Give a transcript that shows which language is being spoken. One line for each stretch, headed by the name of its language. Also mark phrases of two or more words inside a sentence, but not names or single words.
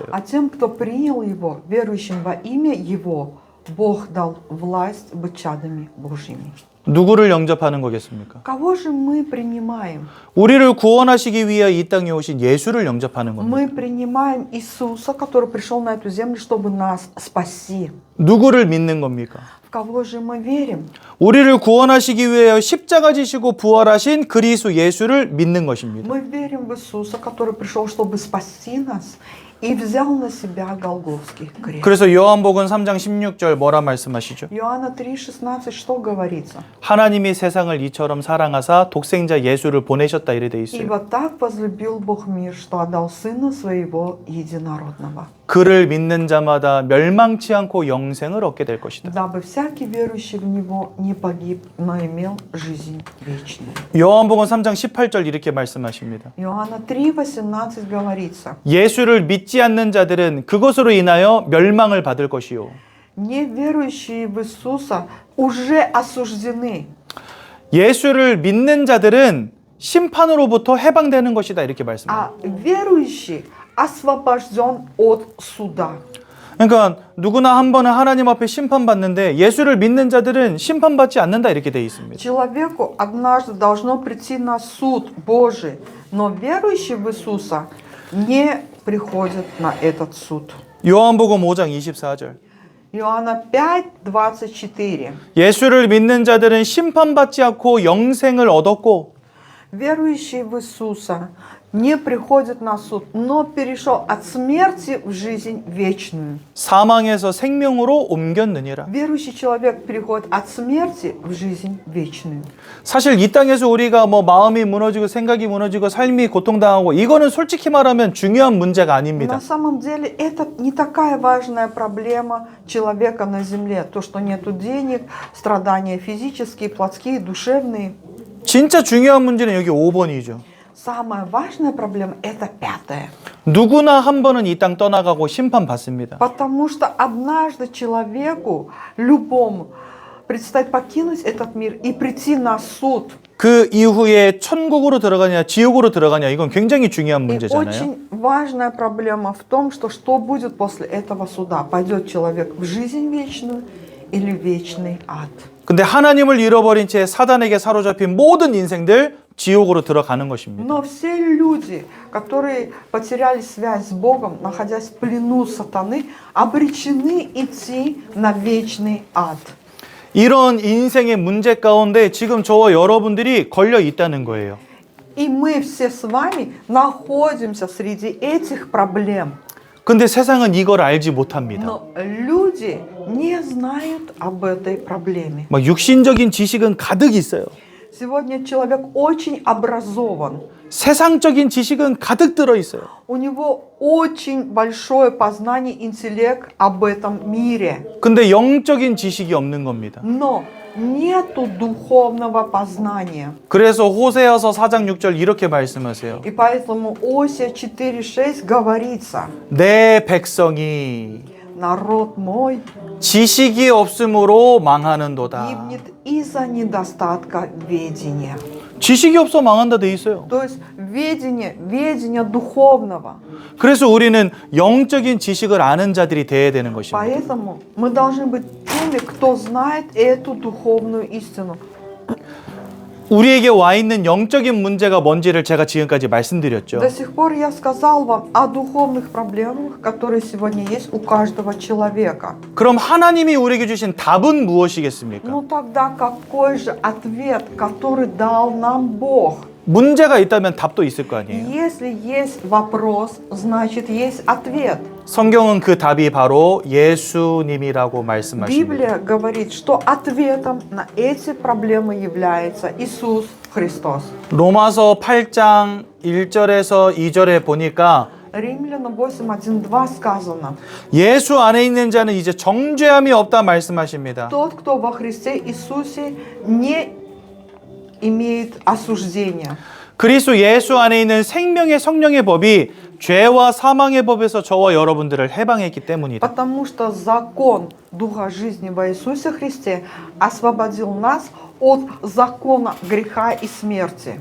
Russian: а тем, кто принял его, верующим во имя его, Бог дал власть быть чадами Божьими.
Korean: 누구를 영접하는 거겠습니까?
Russian: Кого же мы принимаем?
Korean: 우리를 구원하시기 위해 이 땅에 오신 예수를 영접하는 겁니다.
Russian: Мы принимаем Иисуса, который пришел на эту землю, чтобы нас спасти.
Korean: 누구를 믿는 겁니까?
Russian: В кого же мы верим?
Korean: 우리를 구원하시기 위해 십자가 지시고 부활하신 그리스도 예수를 믿는 것입니다.
Russian: Мы верим в Иисуса, который пришел, чтобы спасти нас и взял на себя Голгофский крест.
Korean: 그래서 요한복음 3장 16절 뭐라 말씀하시죠?
Russian: Иоанна 3:16 что говорится?
Korean: 하나님이 세상을 이처럼 사랑하사 독생자 예수를 보내셨다 이래 돼 있어요.
Russian: Ибо так возлюбил Бог мир, что отдал Сына Своего Единородного,
Korean: 그를 믿는 자마다 멸망치 않고 영생을 얻게 될 것이다.
Russian: дабы всякий верующий в Него не погиб, но имел жизнь вечную.
Korean: 요한복음 3장 18절 이렇게 말씀하십니다.
Russian: Иоанна 3:18 говорится:
Korean: 예수를 믿지 않는 자들은 그것으로 인하여 멸망을 받을 것이요.
Russian: неверующие в Иисуса уже осуждены,
Korean: 예수를 믿는 자들은 심판으로부터 해방되는 것이다 이렇게 말씀합니다.
Russian: а верующий освобожден от суда.
Korean: 그러니까 누구나 한 번은 하나님 앞에 심판받는데 예수를 믿는 자들은 심판받지 않는다 이렇게 돼 있습니다.
Russian: Человеку однажды должно прийти на суд Божий, но верующий в Иисуса не приходит на этот суд.
Korean: 요한복음 5장 24절.
Russian: Иоанна 5:24.
Korean: 예수를 믿는 자들은 심판받지 않고 영생을 얻었고
Russian: Верующий в Иисуса не приходит на суд, но перешел от смерти в жизнь вечную.
Korean: 사망에서 생명으로 옮겼느니라.
Russian: Верующий человек переходит от смерти в жизнь вечную.
Korean: 사실 이 땅에서 우리가 뭐 마음이 무너지고 생각이 무너지고 삶이 고통당하고 이거는 솔직히 말하면 중요한 문제가 아닙니다.
Russian: На самом деле это не такая важная проблема человека на земле. То, что нету денег, страдания физические, плотские, душевные.
Korean: 진짜 중요한 문제는 여기 5번이죠.
Russian: Самая важная проблема – это 5.
Korean: 누구나 한 번은 이 땅 떠나가고 심판받습니다.
Russian: Потому что однажды человеку, любому, предстоит покинуть этот мир и прийти на суд.
Korean: 그 이후에 천국으로 들어가냐 지옥으로 들어가냐 이건 굉장히 중요한
Russian: И
Korean: 문제잖아요.
Russian: очень важная проблема в том, что будет после этого суда. Пойдет человек в жизнь вечную или в вечный ад.
Korean: 근데 하나님을 잃어버린 채 사단에게 사로잡힌 모든 인생들 지옥으로 들어가는 것입니다.
Russian: Но все люди, которые потеряли связь с Богом, находясь в плену сатаны, обречены идти на вечный ад.
Korean: 이런 인생의 문제 가운데 지금 저와 여러분들이 걸려 있다는 거예요.
Russian: И мы все с вами находимся среди этих проблем.
Korean: 근데 세상은 이걸 알지 못합니다.
Russian: Но люди не знают об этой проблеме.
Korean: 막 육신적인 지식은 가득 있어요.
Russian: Сегодня человек очень образован.
Korean: 세상적인 지식은 가득 들어 있어요.
Russian: У него очень большое познание, интеллект об этом мире.
Korean: 근데 영적인 지식이 없는 겁니다.
Russian: Но нету духовного познания.
Korean: 그래서 호세아서 4장 6절 이렇게 말씀하세요.
Russian: И поэтому Осия 4:6 говорится:
Korean: 내 백성이
Russian: народ мой
Korean: 지식이 없으므로 망하는도다.
Russian: гибнет из-за недостатка ведения.
Korean: 지식이 없어 망한다 돼 있어요.
Russian: То есть ведение духовного.
Korean: 그래서 우리는 영적인 지식을 아는 자들이 돼야 되는 것입니다.
Russian: Поэтому мы должны быть теми, кто знает эту духовную истину.
Korean: 우리에게 와 있는 영적인 문제가 뭔지를 제가 지금까지 말씀드렸죠.
Russian: До сих пор я сказал вам о духовных проблемах, которые сегодня есть у каждого человека.
Korean: 그럼 하나님이 우리에게 주신 답은 무엇이겠습니까?
Russian: Ну тогда какой же ответ, который дал нам Бог?
Korean: 문제가 있다면 답도 있을 거 아니에요.
Russian: Если есть вопрос, значит есть ответ.
Korean: 성경은 그 답이 바로 예수님이라고 말씀하십니다.
Russian: Библия говорит, что ответом на эти проблемы является Иисус Христос.
Korean: 로마서 8장 1절에서 2절에 보니까
Russian: Римлянам 8:1-2 сказано:
Korean: 예수 안에 있는 자는 이제 정죄함이 없다 말씀하십니다.
Russian: Тот, кто во Христе Иисусе, не имеет осуждения.
Korean: 그리스도 예수 안에 있는 생명의 성령의 법이 죄와 사망의 법에서 저와 여러분들을 해방했기 때문이다.
Russian: Потому что закон Духа жизни во Иисусе Христе освободил нас от закона греха и смерти.